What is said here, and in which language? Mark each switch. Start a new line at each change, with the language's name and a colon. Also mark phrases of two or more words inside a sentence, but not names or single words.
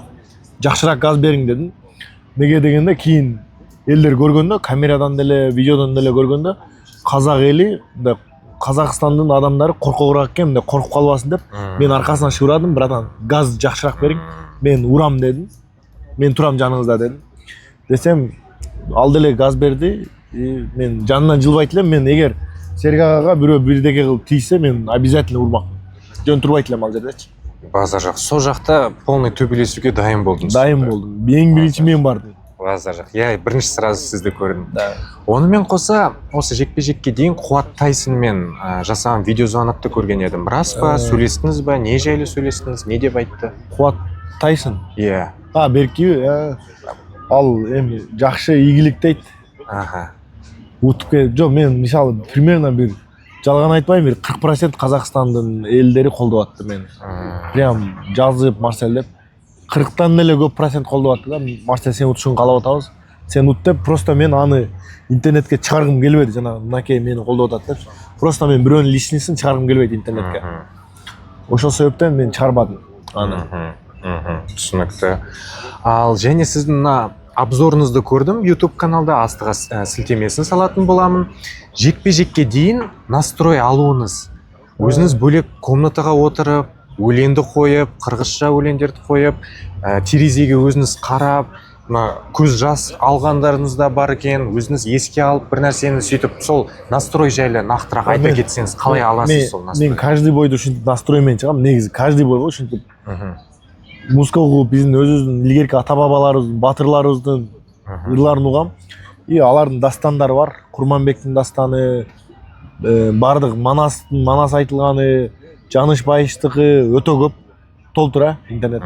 Kyrgyz: Жакшыраак газ бериң дедим. Неге дегенде кийин элдер көргөндө, камерадан деле, видеодон деле көргөндө, казак эли, Казакстандын адамдары коркогураак экен, коруп калбасын деп, мен аркасынан шыбырадым, братан, газ жакшыраак бериң. Мен урам дедим. Мен турам жаныңызда дедим. Десем, ал деле газ берди. Мен жанынан жылбайт элем, мен эгер Серик агага бирөө бирдеке кылып тийсе, мен обязательно урмакмын. Жөн турбайт элем ал жердечи.
Kazakh: Базар жақ. Сол жақта полный төбелесуге дайын болдыңыз? Дайын болдым. Ең бірінші мен бардым. Базар жақ. Бірінші сразу сізді көрдім. Онымен қоса, осы жекпе-жекке дейін Қуат Тайсонмен жасаған видеозвонокты көрген едім. Рас па, сөйлестіңіз ба, не жайлы сөйлестіңіз, не деп айтты? Қуат Тайсон? Иә.
Kyrgyz: Берки, ал эми жакшы ийгиликти айтты. Утуп келип, жок, мен мисалы примерно бир жалган айтпайм, 40% Казакстандын элдери колдоп атты мени. Прям жазып Марсель деп 40тан деле көп процент колдоп атты да. Марсель, сен утушуңду каалап атабыз. Сен ут деп, просто мен аны интернетке чыгаргым келбеди, жана мынакей мени колдоп атат деп. Просто мен бирөөнүн личностун чыгаргым келбейт интернетке. Ошол себептен мен чыгарбадым аны. Түшүнүктүү.
Kazakh: Ал және сиздин мына обзорыңызды көрдім YouTube каналда, астыға сілтемесін салатын боламын. Жекпе-жекке дейін настрой алуыңыз. Өзіңіз бөлек комнатаға отырып, өлеңді қойып, қырғызша өлеңдерді қойып, терезеге өзіңіз қарап, көз жас алғандарыңыз да бар екен, өзіңіз еске алып, бір нәрсені сөйтіп, сол настрой жайлы нақтырақ айта кетсеңіз, қалай аласыз сол настрой?
Kyrgyz: Мен каждый бойды ушинтип настроймен чыгам. Негизи каждый бойго ушинтип музыка угуп, биздин өзүбүздүн илгерки ата бабаларыбыздын, батырларыбыздын ырларын угам. И алардын дастандары бар. Курманбектин дастаны, бардык манас айтылганы, Жаныш Байыштыкы өтө көп толтура интернетте.